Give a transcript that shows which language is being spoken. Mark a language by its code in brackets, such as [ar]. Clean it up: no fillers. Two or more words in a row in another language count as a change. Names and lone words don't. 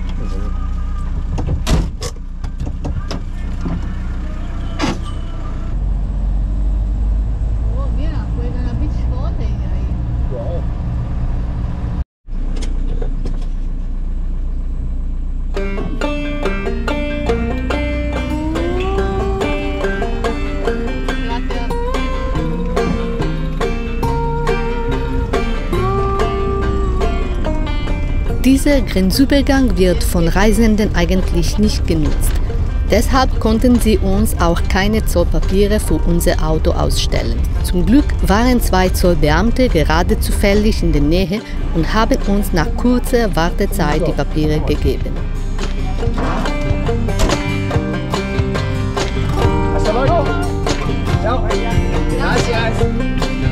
[es] Oh, mira, juegan a beach volley ahí. Wow. Gracias. [de] Dieser Grenzübergang wird von Reisenden eigentlich nicht genutzt. Deshalb konnten sie uns auch keine Zollpapiere für unser Auto ausstellen. Zum Glück waren 2 Zollbeamte gerade zufällig in der Nähe und haben uns nach kurzer Wartezeit die Papiere gegeben. [es] Hasta luego. Chao. Gracias.